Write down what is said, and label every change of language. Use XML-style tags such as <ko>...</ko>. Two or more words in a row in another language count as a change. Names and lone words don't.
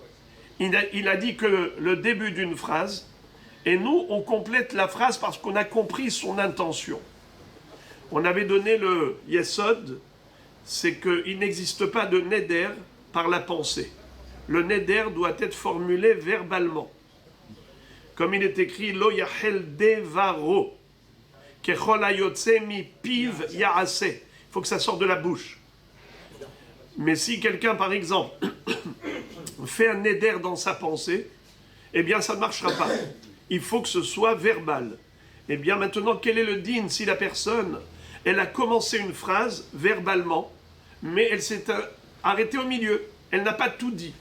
<fr>Il a dit que le début d'une phrase, et nous, on complète la phrase parce qu'on a compris son intention. On avait donné le Yesod, c'est qu'il n'existe pas de neder par la pensée. Le neder doit être formulé verbalement. Comme il est écrit,</fr> <he>לא יחל דברו, ככל היוצא מפיו יעשה.</he> <fr>Il faut que ça sorte de la bouche. Mais si quelqu'un, par exemple, fait un neder dans sa pensée, eh bien ça ne marchera pas. Il faut que ce soit verbal. Eh bien maintenant, quel est le din si la personne, elle a commencé une phrase verbalement, mais elle s'est arrêtée au milieu, elle n'a pas tout dit.</fr>